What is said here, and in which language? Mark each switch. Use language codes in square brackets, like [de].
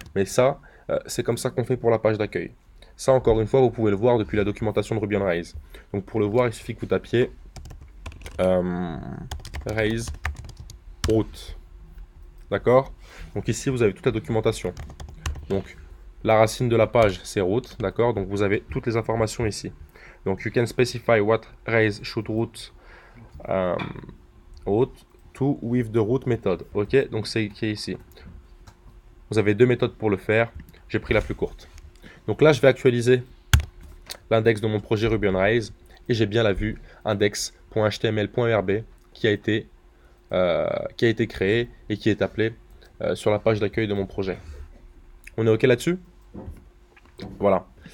[fr] Mais ça, c'est comme ça qu'on fait pour la page d'accueil. Ça, encore une fois, vous pouvez le voir depuis la documentation de Ruby on Rails. Donc pour le voir, il suffit que vous tapiez Rails route. D'accord? Donc ici, vous avez toute la documentation. Donc la racine de la page, c'est route. D'accord? Donc vous avez toutes les informations ici. [en] Donc you can specify what Rails should route route to with the route method. [fr] Ok? Donc c'est écrit ici. Vous avez deux méthodes pour le faire. J'ai pris la plus courte. Donc là, je vais actualiser l'index de mon projet Ruby on Rails et j'ai bien la vue index.html.erb qui a été créé et qui est appelé sur la page d'accueil de mon projet. On est OK là-dessus? Voilà.